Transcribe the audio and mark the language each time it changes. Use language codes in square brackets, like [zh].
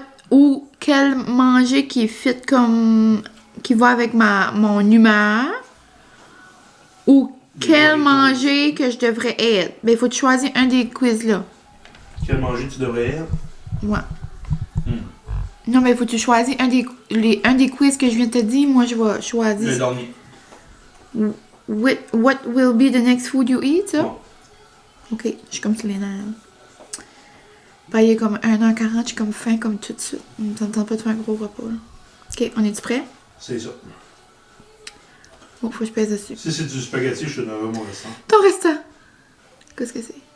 [fr] Ou quel manger qui est fit comme... qui va avec mon humeur. Ou quel manger que je devrais être. Ben, il faut choisir un des quiz là. Quel manger tu devrais être? Ouais. Non, mais il faut que tu choisir un des quiz que je viens de te dire. Moi, je vais choisir. Le dernier. [en] What will be the next food you eat, ça? [fr] Ouais. Ok, je suis comme sur les nerfs. Ben, il est comme 1h40, je suis comme faim comme tout de suite. On ne tente pas de faire un gros repas, là. Ok, on est-tu prêt? C'est ça. Bon, faut que je pèse dessus. Si c'est du spaghetti, je te donnerai mon restant. Ton restant! Qu'est-ce que c'est?